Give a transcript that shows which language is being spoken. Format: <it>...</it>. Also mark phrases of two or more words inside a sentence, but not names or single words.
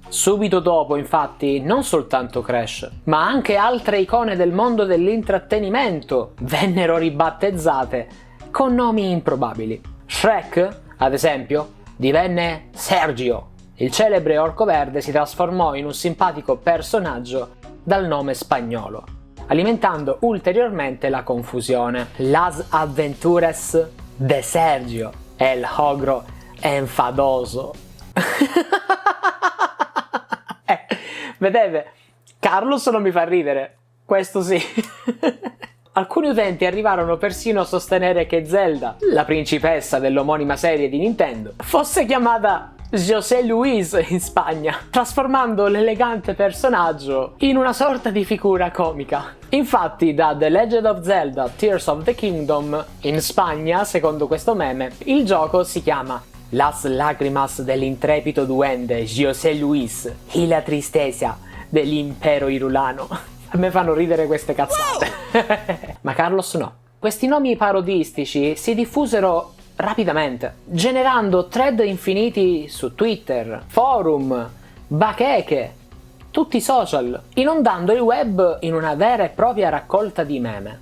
<it>Subito dopo infatti non soltanto Crash, ma anche altre icone del mondo dell'intrattenimento vennero ribattezzate con nomi improbabili. Shrek, ad esempio, divenne Sergio. Il celebre orco verde si trasformò in un simpatico personaggio dal nome spagnolo, alimentando ulteriormente la confusione.</it> <es>Las aventuras de Sergio, el ogro enfadoso.</es> <it>Vedete, Carlos non mi fa ridere, questo sì. Alcuni utenti arrivarono persino a sostenere che Zelda, la principessa dell'omonima serie di Nintendo, fosse chiamata José Luis in Spagna, trasformando l'elegante personaggio in una sorta di figura comica. Infatti, da The Legend of Zelda Tears of the Kingdom, in Spagna, secondo questo meme, il gioco si chiama Las lágrimas del intrépido duende José Luis y la tristeza dell'impero irulano. A me fanno ridere queste cazzate. Ma Carlos no. Questi nomi parodistici si diffusero rapidamente, generando thread infiniti su Twitter, forum, bacheche, tutti i social, inondando il web in una vera e propria raccolta di meme.</it>